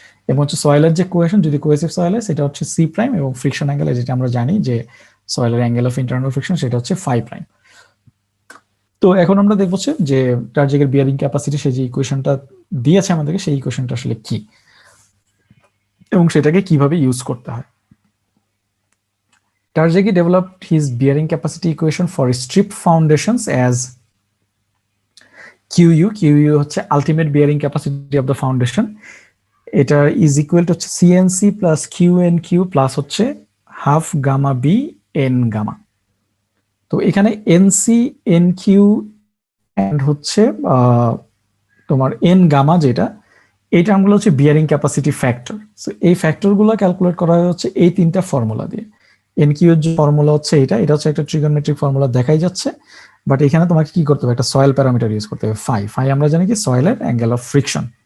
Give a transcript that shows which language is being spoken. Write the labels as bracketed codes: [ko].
[bn] এবং হচ্ছে সয়েলের যে কোয়েশন যদি কোয়েসিভ সয়েল হয় সেটা হচ্ছে সি প্রাইম, এবং ফ্রিকশন অ্যাঙ্গেল যেটা আমরা জানি যে সয়েলের অ্যাঙ্গেল অফ ইন্টারনাল ফ্রিকশন সেটা হচ্ছে ফাই প্রাইম। তো এখন আমরা দেখবো যে Tarjagi-র বিয়ারিং ক্যাপাসিটি সে যে ইকুয়েশনটা দিয়েছে আমাদেরকে সেই ইকুয়েশনটা আসলে কি এবং সেটাকে কিভাবে ইউজ করতে হয়। [en] Tarjagi developed his bearing capacity equation for strip foundations as QU হচ্ছে ultimate bearing capacity of the foundation, এটা is equal to হচ্ছে CNC plus QNQ plus হচ্ছে half gamma B n gamma। [bn] তো এখানে NC NQ and হচ্ছে তোমার n gamma যেটা, এই টার্মগুলো হচ্ছে বিয়ারিং ক্যাপাসিটি ফ্যাক্টর। সো এই ফ্যাক্টরগুলো ক্যালকুলেট করা হচ্ছে এই তিনটা ফর্মুলা দিয়ে। NQ এর যে ফর্মুলা হচ্ছে এটা হচ্ছে একটা ট্রিগোনোমেট্রিক ফর্মুলা দেখাই যাচ্ছে, বাট এখানে তোমাকে কি করতে হবে, একটা সয়েল প্যারামিটার ইউজ করতে হবে ফাই আমরা জানি কি সয়েলের অ্যাঙ্গেল অফ ফ্রিকশন।